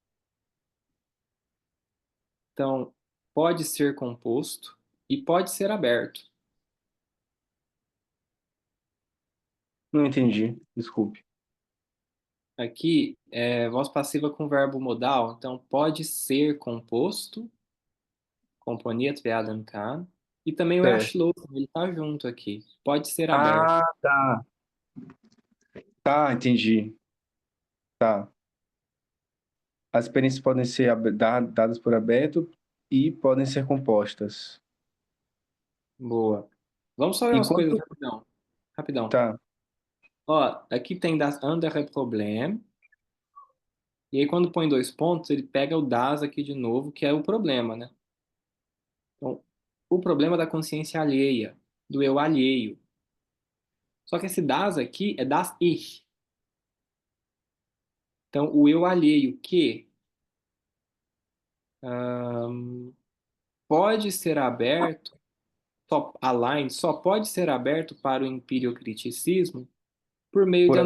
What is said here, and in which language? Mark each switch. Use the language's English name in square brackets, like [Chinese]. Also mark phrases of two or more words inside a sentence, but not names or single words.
[Portuguese] Então, pode ser composto e pode ser aberto. Não entendi. Desculpe. Aqui é voz passiva com verbo modal, então pode ser composto, [German] componiert werden kann, [Portuguese] e também o Certo. erschlossen, ele tá junto aqui. Pode ser aberto. Ah, tá. Tá, entendi. Tá. As experiências podem ser dadas por aberto e podem ser compostas. Boa. Vamos só ver umas coisas Enquanto. rapidão. Rapidão. Tá. Ó, aqui tem [German] das andere Problem. [Portuguese] E aí, quando põe dois pontos, ele pega o das aqui de novo, que é o problema, né? Então, o problema da consciência alheia, do eu alheio. Só que esse das aqui é [German] das Ich. [Portuguese] Então, o eu alheio que pode ser aberto, só pode ser aberto para o empiriocriticismo por meio de